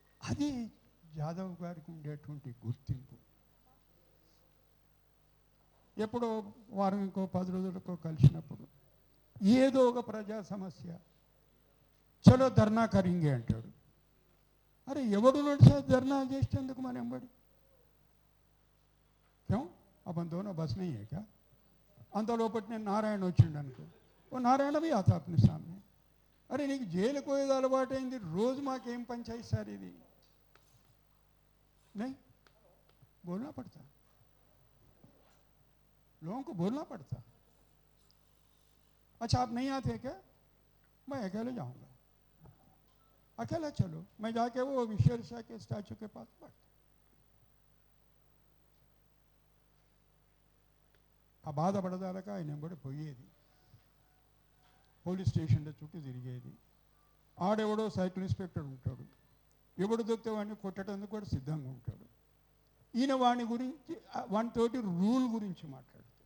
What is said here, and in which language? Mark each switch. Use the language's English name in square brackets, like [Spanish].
[Telugu] అది జాదవ్ గారికి ఉండేటువంటి గుర్తింపు. ఎప్పుడో వారం ఇంకో 10 రోజులకో కలిసినప్పుడు ఏదో ఒక ప్రజా సమస్య, చలో ధర్నా కరింగే అంటాడు. అరే ఎవడు నడిచా ధర్నా చేసేందుకు మన ఎంబడి? [Hindi] క్यों अपन दोनों बस नहीं है क्या? अंत लोपट ने नारायण వచ్చిండు वो नारायण भी आता अपने सामने. [Telugu] अरे నీకు జైలు పోయేది అలవాటైంది, రోజు మాకేం పంచాయతీ సార్ ఇది? [Hindi] नहीं बोलना पड़ता, लोगों को बोलना पड़ता. अच्छा आप नहीं आते क्या? मैं अकेले जाऊंगा. अकेला चलो, मैं जाके वो विश्वेश्वर शाह के स्टैचू के पास बैठता. [Telugu] ఆ బాధపడదాలక ఆయన ఎంబడి పోయేది, పోలీస్ స్టేషన్లో చుట్టూ తిరిగేది. ఆడెవడో సైకిల్ ఇన్స్పెక్టర్ ఉంటాడు, ఎవడు దొరికితే వాడిని కొట్టడానికి కూడా సిద్ధంగా ఉంటాడు. ఈయన వాని గురించి వానితోటి రూల్ గురించి మాట్లాడతాడు.